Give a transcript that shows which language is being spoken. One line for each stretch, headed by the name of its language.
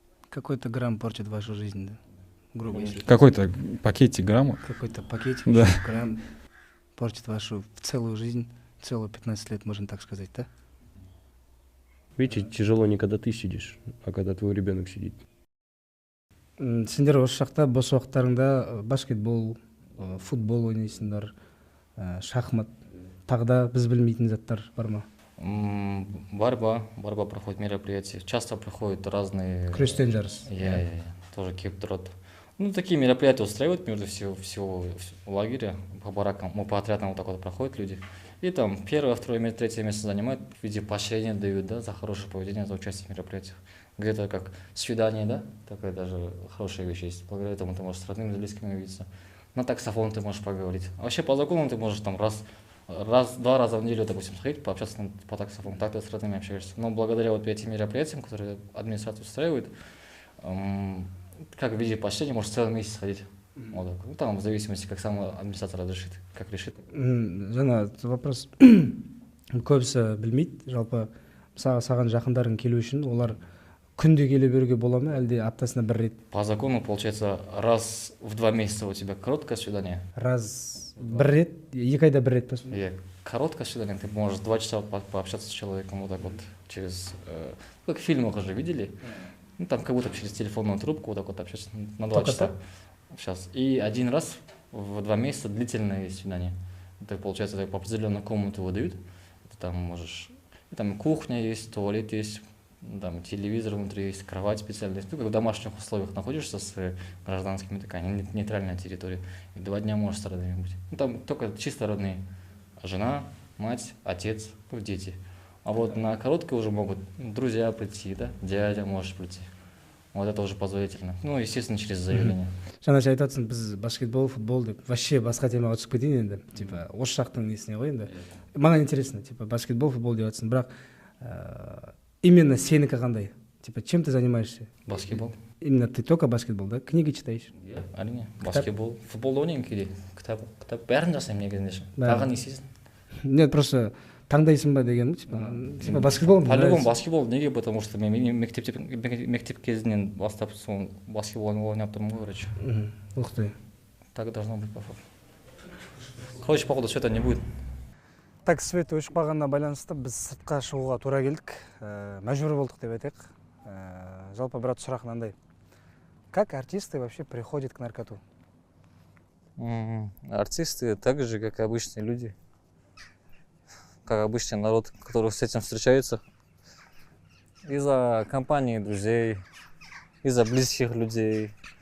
Russian: Какой-то грамм портит вашу жизнь, да? Грубо говоря. Какой-то пакетик грамма. Какой-то пакетик, да. Грамм портит вашу целую жизнь, целую 15 лет, можно так сказать, да? Видите, тяжело не когда ты сидишь, а когда твой ребенок сидит.
Kazakh: Сендер осы жақта бос уақыттарыңда баскетбол, футбол ойнайсыңдар, шахмат. тағы да біз білмейтін заттар бар ма?
Russian: Борьба проходит мероприятия. Часто приходят разные...
Kazakh: Күрестен жарыс. Тоже келіп тұрады.
Russian: Ну, такие мероприятия устраивают между всего лагеря. По баракам, по отрядам вот так вот проходят люди. И там первое, второе, третье место занимают, в виде поощрения дают, да, за хорошее поведение, за участие в мероприятиях. Где-то как свидание, да, такая даже хорошая вещь есть. Благодаря этому ты можешь с родными, с близкими увидеться. На таксофон ты можешь поговорить. Вообще по закону ты можешь там два раза в неделю, допустим, сходить, пообщаться по таксофону, так ты с родными общаешься. Но благодаря вот этим мероприятиям, которые администрация устраивает, как в виде поощрения, можешь целый месяц сходить. Вот так. Ну, там в зависимости, как сам администратор разрешит, как решит.
Kazakh: Жаңа вопрос көбісі білмейді, жалпы саған жақындарың келу үшін олар күнде келе беруге бола ма, әлде аптасына бір рет?
Russian: По закону, получается, раз в 2 месяца у тебя короткое свидание.
Kazakh: Раз бір рет, 2 айда бір рет па?
Russian: Короткое свидание, ты можешь 2 часа пообщаться с человеком вот так вот через... Как в фильмах уже видели? Ну, там как будто через телефонную трубку вот так вот общаться на 2 часа. Сейчас. И 1 раз в 2 месяца длительное свидание. Это получается, по определенную комнату выдают. Ты там можешь... Там кухня есть, туалет есть, там телевизор внутри есть, кровать специальная. Ты как в домашних условиях находишься с гражданскими, такая нейтральная территория. И 2 дня можешь с родными быть. Ну, там только чисто родные. Жена, мать, отец, ну, дети. А вот на короткое уже могут друзья прийти, да, дядя может прийти. Вот это уже позволительно. Ну, естественно, через заявление.
Kazakh: Жаңа айтып жатсың, біз баскетбол, футбол деп вообще басқа темаға түсіп кетейін енді. Типа, осы жақтың несіне ғой енді. Маған интересно, типа, баскетбол, футбол деп жатсың, бірақ именно сенікі қандай?
Russian: Типа, чем ты занимаешься? Баскетбол. Именно ты только баскетбол, да? Книги читаешь?
Kazakh: Әрине, баскетбол. Футболды ойнаймын кейде. Кітап бәрін жасаймын негізінде. Тағы не істейсің?
Russian: Нет, просто
Kazakh: таңдайсың ба деген, типа баскетбол. По-любому баскетбол. Неге?
Russian: Потому что
Kazakh: мен мектеп кезінен бастап баскетбол ойнап тұрмын ғой, короче.
Russian: Ух ты. Так должно быть, походу. Короче, походу, света не будет.
Kazakh: Так, свет өшіп қалғанына байланысты біз сыртқа шығуға тура келдік. Мәжбүр болдық деп айтайық. Жалпы брат сұрақ мынандай.
Russian: Как артисты вообще приходят к наркоту? Артисты так же, как обычные люди. Как обычный народ, который с этим встречается. Из-за компании друзей, из-за близких людей.